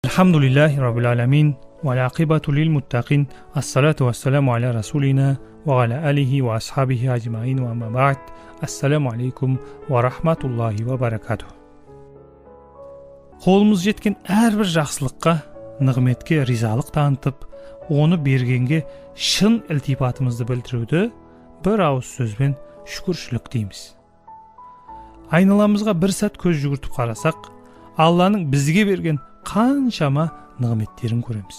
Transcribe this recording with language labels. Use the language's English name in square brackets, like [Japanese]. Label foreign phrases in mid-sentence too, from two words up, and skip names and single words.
[Arabic] الحمد لله رب العالمين. والعاقبة للمتقين. والصلاة والسلام على رسولنا وعلى آله وأصحابه أجمعين وأما بعد. السلام عليكم ورحمة الله وبركاته. [Kazakh] Қолымыз жеткен әрбір жақсылыққа, нығметке ризалық танытып, оны бергенге шын ілтипатымызды білдіруді бір ауыз сөзбен шүкіршілік дейміз. Айналамызға бір сәт көз жүгіртіп қарасақ, Алланың бізге берген қаншама нығметтерін көреміз.